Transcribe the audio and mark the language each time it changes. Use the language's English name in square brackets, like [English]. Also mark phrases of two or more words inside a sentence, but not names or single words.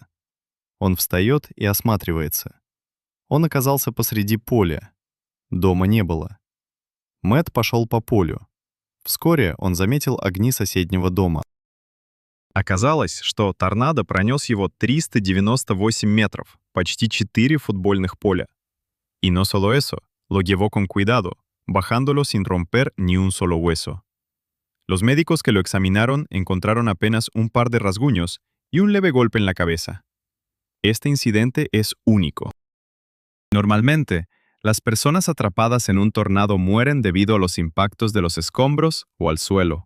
[Russian] Он встает и осматривается. Он оказался посреди поля. Дома не было. Мэтт пошел по полю. Вскоре он заметил огни соседнего дома. Оказалось, что торнадо пронес его 398 метров, почти 4 футбольных поля. [Spanish] Y no solo eso, lo llevó con cuidado, bajándolo sin romper ni un solo hueso. Los médicos que lo examinaron encontraron apenas un par de rasguños y un leve golpe en la cabeza. Este incidente es único. Normalmente, las personas atrapadas en un tornado mueren debido a los impactos de los escombros o al suelo.